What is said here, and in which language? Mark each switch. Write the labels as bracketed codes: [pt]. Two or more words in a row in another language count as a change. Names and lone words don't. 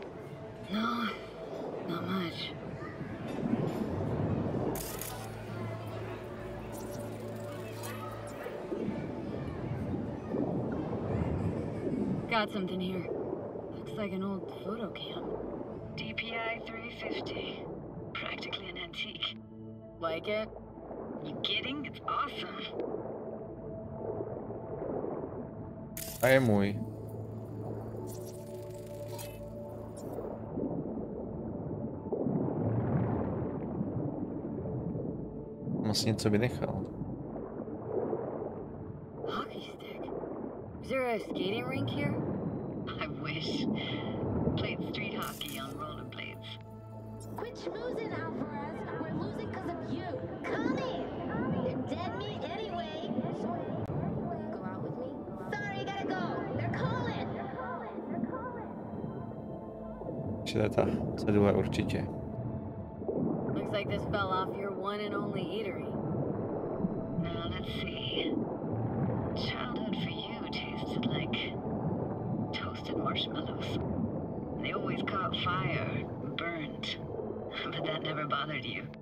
[en] No, not much. Got something here. Looks like an old photo cam. DPI 350. Practically an antique. Like it? You kidding? It's awesome. [cs] A je můj. Asi něco vynechal. [en] Hockey stick. Is there a skating rink here? I wish. Played street hockey on rollerblades. Quit schmoozing, Alvarez. We're losing because of you. Come in. They're dead meat anyway. Will you go out with me? Sorry, gotta go. They're calling. [cs] Čili ta cedule určitě. [en] Looks like this fell off your one and only eatery. Now let's see. Childhood for you tasted like toasted marshmallows. They always caught fire, burned. But that never bothered you.